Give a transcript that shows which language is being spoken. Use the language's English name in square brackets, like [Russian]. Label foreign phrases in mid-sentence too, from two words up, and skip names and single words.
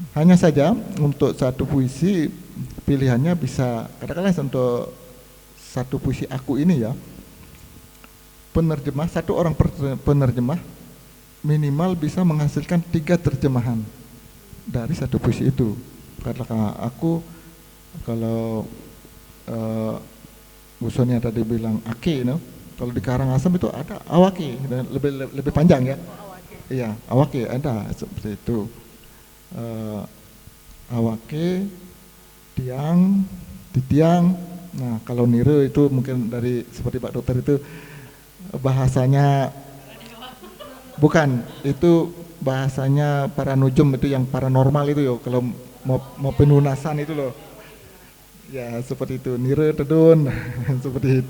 [Indonesian] Hanya saja untuk satu puisi pilihannya bisa, katakanlah untuk satu puisi aku ini ya, penerjemah, satu orang penerjemah minimal bisa menghasilkan 3 terjemahan dari satu puisi itu. Karena aku, kalau Bu Sonia tadi bilang ake, kalau di Karangasem itu ada awake, dan lebih panjang ya. Iya, awake ada seperti itu. [Balinese] Awake, tiang, titiang. [Indonesian] Nah, kalau nire itu mungkin dari seperti Pak Dokter itu bahasanya bukan, itu bahasanya para nujum itu yang paranormal itu yo, kalau mau penunasan itu loh. Ya, seperti itu. [Balinese] Nire tedun [Indonesian] seperti itu.